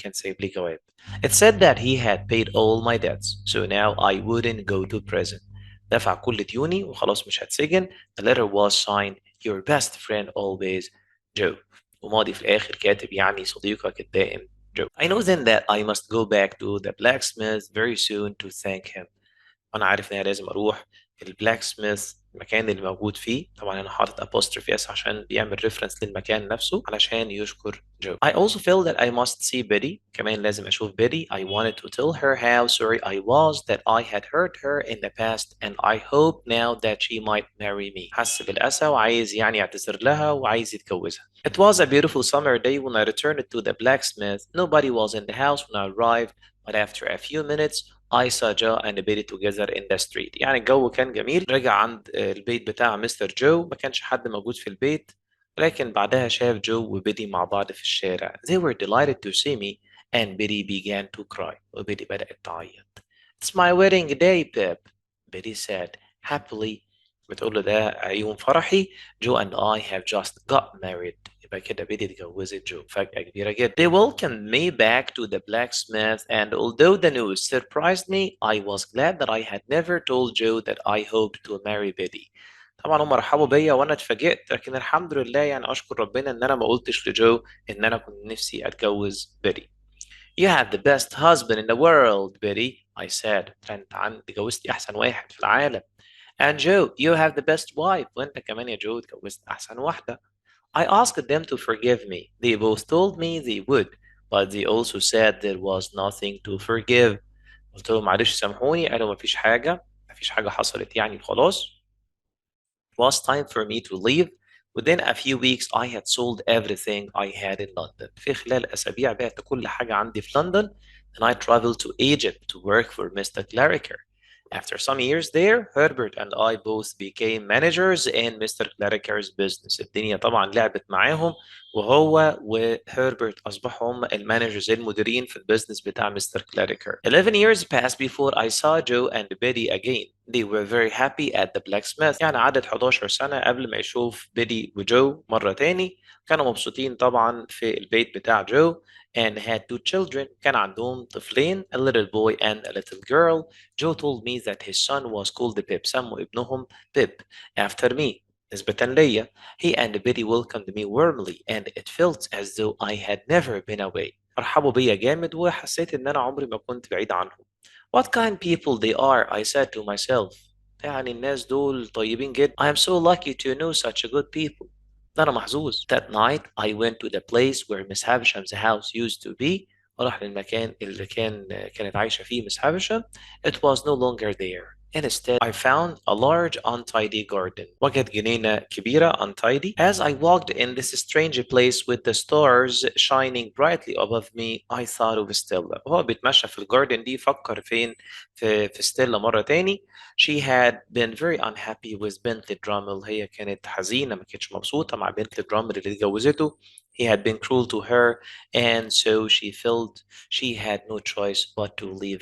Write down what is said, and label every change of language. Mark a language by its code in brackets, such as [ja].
[ar] كان سايب لي جواب. [en] It said that he had paid all my debts, so now I wouldn't go to prison. [ar] دفع كل ديوني وخلاص مش هتسجن. [en] The letter was signed, your best friend always, Joe. [ar] وماضي في الآخر كاتب يعني صديقك الدائم جو. [en] I know then that I must go back to the blacksmith very soon to thank him. [ar] أنا عارف إن أنا لازم أروح البلاك سميث المكان اللي موجود فيه. طبعا أنا حاطط apostrophe s عشان بيعمل reference للمكان نفسه علشان يشكر جو. [en] I also feel that I must see Betty. [ar] كمان لازم أشوف Betty. [en] I wanted to tell her how sorry I was that I had hurt her in the past and I hope now that she might marry me. [ar] حس بالأسى وعايز يعني يعتذر لها وعايز يتجوزها. [en] It was a beautiful summer day when I returned to the blacksmith. Nobody was in the house when I arrived, but after a few minutes I saw Joe and Betty together in the street. [ar] يعني الجو كان جميل. رجع عند البيت بتاع مستر جو, ما كانش حد موجود في البيت, لكن بعدها شاف جو وبيدي مع بعض في الشارع. [en] They were delighted to see me and Betty began to cry. [ar] وبيدي بدأت تعيط. [en] It's my wedding day, Pip, Betty said happily. [ar] بتقول له ده يوم فرحي. [en] Joe and I have just got married. [ar] يبقى كده بيدي اتجوزت جو. فجأة كبيرة جدا. [en] They welcomed me back to the blacksmith and although the news surprised me, I was glad that I had never told Joe that I hoped to marry Betty. [ar] طبعا هم رحبوا بيا وانا اتفاجئت, لكن الحمد لله يعني اشكر ربنا ان انا ما قلتش لجو ان انا كنت نفسي اتجوز بيتي. [en] You have the best husband in the world, Betty, I said. [ar] انت اتجوزتي احسن واحد في العالم. [en] And Joe, you have the best wife. [ar] وانت كمان يا جو اتجوزت احسن واحدة. [en] I asked them to forgive me. They both told me they would, but they also said there was nothing to forgive. [ar] قلت لهم معلش سامحوني. قالوا مفيش حاجة حصلت يعني خلاص. [en] It was time for me to leave. Within a few weeks I had sold everything I had in London. [ar] في خلال أسابيع بعت كل حاجة عندي في لندن. [en] And I traveled to Egypt to work for Mr. Clarriker. After some years there, Herbert and I both became managers in Mr. Clarriker's business. [ar] الدنيا طبعا لعبت معاهم, وهو وهربرت أصبحوا هم المانجرز المديرين في البيزنس بتاع مستر كلاريكر. [en] 11 years passed before I saw Joe and Betty again. They were very happy at the blacksmith. [ar] يعني عدت 11 سنة قبل ما يشوف بيدي وجو مرة تاني. كانوا مبسوطين طبعا في البيت بتاع جو [en] and had two children. [ar] كان عندهم طفلين, [en] a little boy and a little girl. Joe told me that his son was called Pip. [ar] سموا ابنهم [en] Pip after me. [ar] نسبة ليا. [en] He and Betty welcomed me warmly and it felt as though I had never been away. [ar] رحبوا بيا جامد وحسيت ان انا عمري ما كنت بعيد عنهم. [en] What kind people they are, I said to myself. [ar] يعني الناس دول طيبين جدا. [en] I am so lucky to know such a good people. [ar] ده أنا محظوظ. [en] That night I went to the place where Miss Havisham's house used to be. [ar] راح للمكان اللي كانت عايشة فيه Miss Havisham. [en] It was no longer there. Instead, I found a large untidy garden. [ar] وجد جنينة كبيرة untidy. [en] As I walked in this strange place with the stars shining brightly above me, I thought of Stella. [ar] وهو بيتمشى في الجاردن دي فكر فين في ستيلا مرة تاني. [en] She had been very unhappy with Bentley Drummel. [ar] هي كانت حزينة, ما كانتش مبسوطة مع بنتلي درامل اللي اتجوزته. [en] He had been cruel to her and so she felt she had no choice but to leave